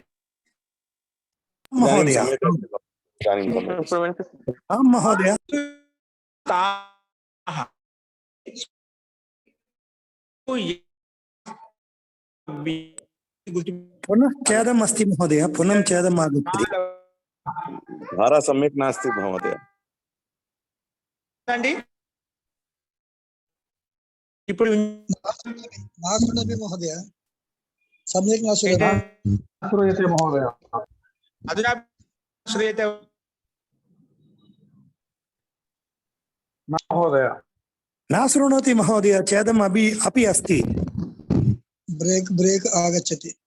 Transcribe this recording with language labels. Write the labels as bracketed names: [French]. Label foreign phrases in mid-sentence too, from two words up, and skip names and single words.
[Sanskrit] మహోదయ? महोदय पुनः छेदं अस्ति महोदय, पुनः छेदं आगच्छति. धारा सम्यक् नास्ति महोदय. [Telugu] అండి ఇప్పుడు [Sanskrit] महोदय सम्यक् न श्रूयते महोदय. अधुना श्रूयते महोदय? न शृणोति महोदय, ఛేదం अपि अस्ति. ब्रेक आगच्छति.